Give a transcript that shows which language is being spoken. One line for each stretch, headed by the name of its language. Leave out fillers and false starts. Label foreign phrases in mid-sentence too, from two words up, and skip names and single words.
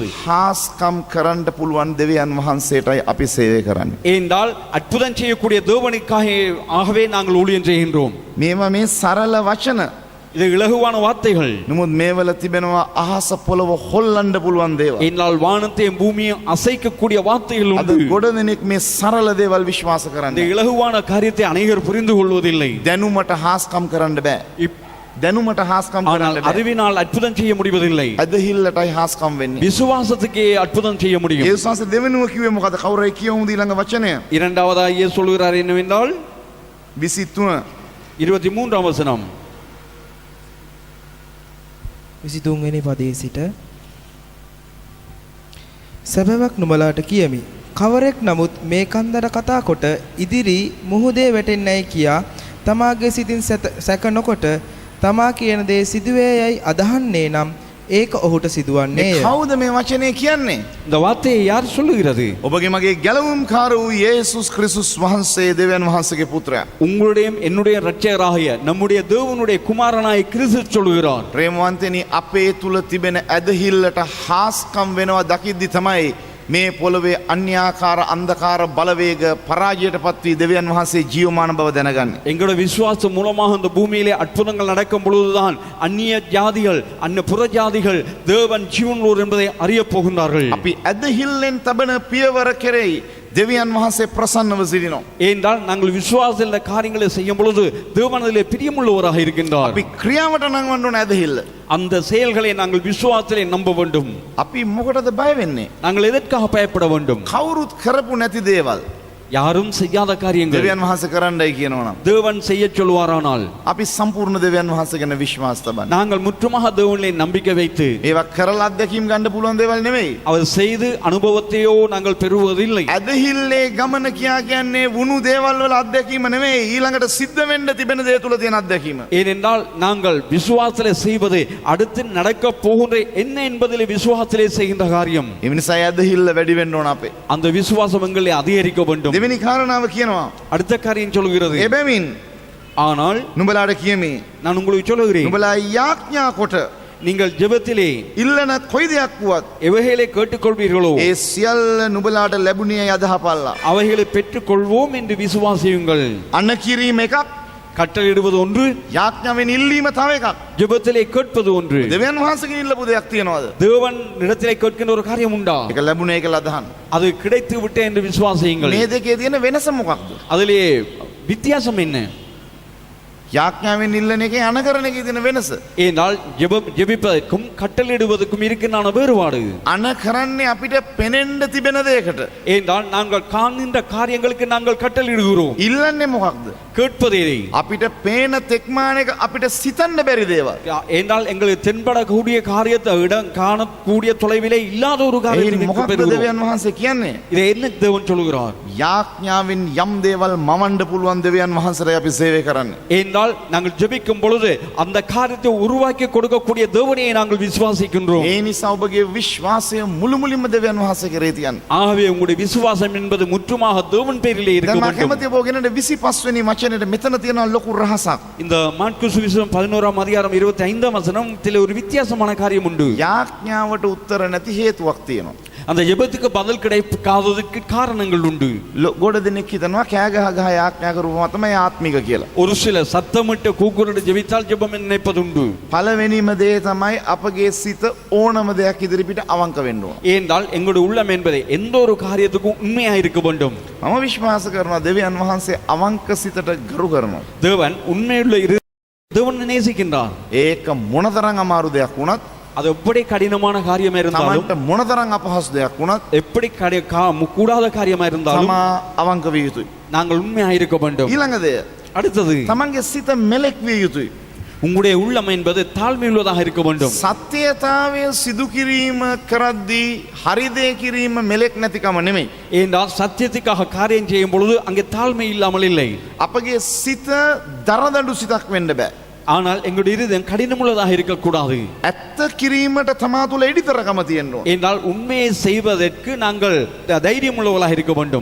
Sinhala: හාස්කම් කරන්න පුළුවන් දෙවියන් වහන්සේටයි අපි සේවය කරන්නේ.
Tamil: ஏனென்றால் அற்புதம் செய்யக்கூடிய தேவனுக்காகவே நாங்கள் ஊழியம் செய்கின்றோம்.
Sinhala: මේවා මේ සරල වචන.
Tamil: இது இலகுவான வார்த்தைகள்.
Sinhala: නමුත් මේවල තිබෙනවා අහස පොළව හොල්ලන්න පුළුවන් දේවල්.
Tamil: என்னால் வானத்தையும் பூமியையும் அசைக்கக்கூடிய வார்த்தைகள்
Sinhala: අද
Tamil: உண்டு.
Sinhala: ගොඩ දෙනෙක් මේ සරල දේවල් විශ්වාස
Tamil: இந்த
Sinhala: කරන්නේ.
Tamil: இலகுவான காரியத்தை அநேகர் புரிந்து கொள்வதில்லை.
Sinhala: දැනුමට හාස්කම් කරන්න බෑ. දැනුමට හාස්කම්
Tamil: ஆனால்
Sinhala: කරන්න බෑ.
Tamil: அறிவினால் அற்புதம் செய்ய முடிவதில்லை.
Sinhala: ඇදහිල්ලටයි හාස්කම් වෙන්නේ.
Tamil: விசுவாசத்துக்கே அற்புதம் செய்ய முடியும்.
Sinhala: යේසුස් වහන්සේ දෙවෙනුව කිව්වේ මොකද? කවුරුයි කියවමුද ඊළඟ වචනය?
Tamil: இரண்டாவதாக இயேசு சொல்கிறார் என்னவென்றால் 23 23ஆம் வசனம்
Sinhala: 23 වෙනි පදයේ සිට සැබෑවක් නුඹලාට කියමි. කවරෙක් නමුත් මේ කන්දර කතා කොට ඉදිරි මුහුදේ වැටෙන්නයි කියා තමාගේ සිතින් සැක නොකොට තමා කියන දේ සිදුවේ යයි අදහන්නේ නම් ඒක ඔහුට සිදුවන්නේය. කවුද මේ වචනේ කියන්නේ?
Tamil: இந்த வார்த்தையை யார் சொல்லுகிறது?
Sinhala: ඔබගේ මගේ ගැලවුම්කාර වූ යේසුස් ක්‍රිස්තුස් වහන්සේ දෙවියන් වහන්සේගේ පුත්‍රයා.
Tamil: உங்களுடைய என்னுடைய இரட்சகராகிய நம்முடைய தேவனுடைய குமாரனாய் கிறிஸ்து சொல்லுகிறார்.
Sinhala: ප්‍රේමවන්තනි අපේ තුල තිබෙන ඇදහිල්ලට හාස්කම් වෙනවා දකිද්දි තමයි මේ පොළවේ අන්‍යාකාර අන්ධකාර බලවේග පරාජයට පත්වී දෙවියන් වහන්සේ ජීවමාන බව දැනගන්නේ.
Tamil: எங்களோட விசுவாசம் மூலமாக இந்த பூமியிலே அற்புதங்கள் நடக்கும் பொழுதுதான் அந்நிய ஜாதிகள் புற ஜாதிகள் தேவன் ஜீவனுள்ளோர் என்பதை அறிய போகின்றார்கள்.
Sinhala: අපි ඇදහිල්ලෙන් තබන පියවර කෙරෙහි දෙවියන් වහන්සේ ප්‍රසන්නව සිටිනවා.
Tamil: ஏனென்றால் நாங்கள் விசுவாசத்தில் இந்த காரியங்களை செய்யும் பொழுது தேவனதிலே பிரியமுள்ளவராக இருக்கின்றார்.
Sinhala: අපි ක්‍රියාවට නංවන්න ඕන ඇදහිල්ල.
Tamil: அந்த செயல்களை நாங்கள் விசுவாசத்திலே நம்ப வேண்டும்.
Sinhala: අපි මොකටද බය වෙන්නේ?
Tamil: நாங்கள் எதற்காக பயப்பட வேண்டும்?
Sinhala: කවුරුත් කරපු නැති දේවල්
Tamil: யாரும் செய்யாத காரியங்கள்
Sinhala: දෙවියන් වහන්සේ කරන්නයි කියනවා.
Tamil: தேவன் செய்ய சொல்வாரானால்
Sinhala: අපි සම්පූර්ණ දෙවියන් වහන්සේ ගැන විශ්වාස තබන්න.
Tamil: நாங்கள் முற்றுமாக தேவனிலே நம்பிக்கை வைத்து
Sinhala: ඒවා කරලා අත්දැකීම් ගන්න පුළුවන් දේවල් නෙමෙයි.
Tamil: அவர் செய்து அனுபவத்தையோ நாங்கள் பெறுவதில்லை.
Sinhala: ඇදහිල්ලේ ගමන කියා කියන්නේ වුණු දේවල් වල අත්දැකීම නෙමෙයි. ඊළඟට සිද්ධ වෙන්න තිබෙන දේ තුල තියෙන අත්දැකීම.
Tamil: ஏனென்றால் நாங்கள் விசுவாசத்திலே செய்வது அடுத்து நடக்க போகின்ற என்ன என்பதிலே விசுவாசத்திலே செய்கின்ற காரியம்.
Sinhala: ඒ නිසා ඇදහිල්ල වැඩි වෙන්න ඕන අපේ.
Tamil: அந்த விசுவாசம் எங்களை அதிகரிக்க வேண்டும்.
Sinhala: දෙවෙනි කාරණාව කියනවා.
Tamil: அடுத்த காரியம் சொல்கிறது.
Sinhala: එබැවින්
Tamil: ஆனால்
Sinhala: නුඹලාට කියමි.
Tamil: நான் உங்களுக்கு சொல்லுகிறேன்.
Sinhala: නුඹලා යාඥා කොට
Tamil: நீங்கள் ஜெபத்திலே
Sinhala: ඉල්ලන කොයි දෙයක් වුවත්
Tamil: எவைகளை கேட்டுக்கொள்வீர்களோ
Sinhala: ඒ සියල්ල නුඹලාට ලැබුණේ යදහපල්ලා.
Tamil: அவைகளை பெற்றுக்கொள்வோம் என்று விசுவாசியுங்கள்.
Sinhala: අන්න කිරීම එකක්,
Tamil: கட்டளையிடுவது ஒன்று,
Sinhala: යාඥාවෙන් ඉල්ලීම තව එකක්.
Tamil: ஜெபத்திலே கேட்பது ஒன்று.
Sinhala: දෙවියන් වහන්සේගෙන් ඉල්ලපු දෙයක් තියනවාද?
Tamil: தேவன் இடத்திலே கேட்கின்ற ஒரு காரியம் உண்டா?
Sinhala: ඒක ලැබුණේ කියලා අදහන්න.
Tamil: அது கிடைத்து விட்டே என்று விசுவாசியுங்கள்.
Sinhala: මේ දෙකේ තියෙන වෙනස මොකක්ද?
Tamil: அதிலே வித்தியாசம் என்ன?
Sinhala: යාඥාවෙන් ඉල්ලන එකේ අනකරන එකේ තියෙන වෙනස.
Tamil: ஏனால் ஜெபிப்பதற்கும் கட்டளையிடுவதற்கும் இருக்கின்ற வேறுபாடு.
Sinhala: අන කරන්නේ අපිට පෙනෙන්න තිබෙන දෙයකට.
Tamil: ஏனால் நாங்கள் காண்கின்ற காரியங்களுக்கு நாங்கள் கட்டளையிடுகிறோம்.
Sinhala: ඉල්ලන්නේ මොකක්ද?
Tamil: கேட்பதே
Sinhala: අපිට පේන තෙක්මානක අපිට සිතන්න බැරි දේවල්.
Tamil: ஏனால் எங்களுக்கு தென்படக்கூடிய காரியத்தை இடம் காணக்கூடிய தொலைவிலே இல்லாத ஒரு காரியத்தை
Sinhala: මොකක්ද දෙවියන් වහන්සේ කියන්නේ?
Tamil: இதை என்ன தேவன் சொல்லுகிறார்?
Sinhala: යාඥාවෙන් යම් දේවල් මවන්න පුළුවන් දෙවියන් වහන්සේට අපි සේවය කරන්නේ.
Tamil: ஏனால் நாங்கள் ஜெபிக்கும் பொழுது அந்த காரியத்தை உருவாக்கி கொடுக்கக்கூடிய தேவனையை நாங்கள் விசுவாசிக்கின்றோம்.
Sinhala: ඒ නිසා ඔබගේ විශ්වාසය මුළුමුලින්ම දෙවියන් වහන්සේ කෙරේ තියන්න.
Tamil: ஆகவே உங்களுடைய விசுவாசம் என்பது முற்றுமாக தேவன் பேரிலே இருக்க
Sinhala: දැන් මම
Tamil: வேண்டும்.
Sinhala: කැමතියි ඔබ ගෙනට 25 වෙනි වචනේට මෙතන තියෙන ලොකු රහසක්.
Tamil: இந்த மாற்கு சுவிசேஷம் 11ஆம் அதிகாரம் 25ஆம் வசனம் இதிலே ஒரு வித்தியாசமான காரியம் உண்டு.
Sinhala: යාඥාවට උත්තර නැති හේතුවක් තියෙනවා.
Tamil: அந்த ஜெபத்துக்கு பதில் கிடைக்காததற்கு காரணங்கள் உண்டு.
Sinhala: ගොඩ දෙනෙක් හිතනවා කෑ ගහ ගහ යාඥා කරුවම තමයි ආත්මික කියලා.
Tamil: ஒரு சில சத்தமிட்டு கூக்குரலிட்டு ஜெபித்தால் ஜெபம் நினைப்பது உண்டு.
Sinhala: පළවෙනිම දේ තමයි අපගේ සිත ඕනම දෙයක් ඉදිරිපිට අවංක වෙන්න ඕන.
Tamil: ஏனென்றால் எங்களுடைய உள்ளம் என்பதை எந்த ஒரு காரியத்துக்கும் உண்மையா இருக்க வேண்டும்.
Sinhala: මම විශ්වාස කරනවා දෙවියන් වහන්සේ අවංක සිතට ගරු කරනවා.
Tamil: தேவன் உண்மையுள்ள தேவன் நேசிக்கின்றார்.
Sinhala: ඒක මොනතරම් අමාරු දෙයක් වුණත්,
Tamil: அது எப்படி கடினமான காரியமா இருந்தாலும்,
Sinhala: තමන්ට මොනතරම් අපහසු දෙයක් වුණත්,
Tamil: எப்படி கூடாத காரியமா இருந்தாலும்
Sinhala: තමා අවංක විය යුතුයි.
Tamil: நாங்கள் உண்மையா இருக்க வேண்டும்.
Sinhala: ඊළඟ දෙය
Tamil: அடுத்தது,
Sinhala: තමන්ගේ සිත මෙලෙක් විය යුතුයි.
Tamil: உங்களுடைய உள்ளம் என்பது தாழ்மையுள்ளதாக இருக்க வேண்டும்.
Sinhala: සත්‍යතාවය සිදු කිරීම කරද්දී හරි දේ කිරීම මෙලෙක් නැතිකම නෙමෙයි.
Tamil: ஏனென்றால் சத்தியத்துக்காக காரியம் செய்யும் பொழுது அங்கே தாழ்மை இல்லாமல் இல்லை.
Sinhala: අපගේ සිත දරදඬු සිතක් වෙන්න බෑ.
Tamil: ஆனால் எங்களுடைய இருதயம் கடினமுள்ளதாக இருக்கக்கூடாது.
Sinhala: ඇත්ත කිරීමට තමා තුළ එඩිතරකම තියෙන්න ඕන.
Tamil: என்றால் உண்மையை செய்வதற்கு நாங்கள் தைரியம் உள்ளவர்களாக இருக்க வேண்டும்.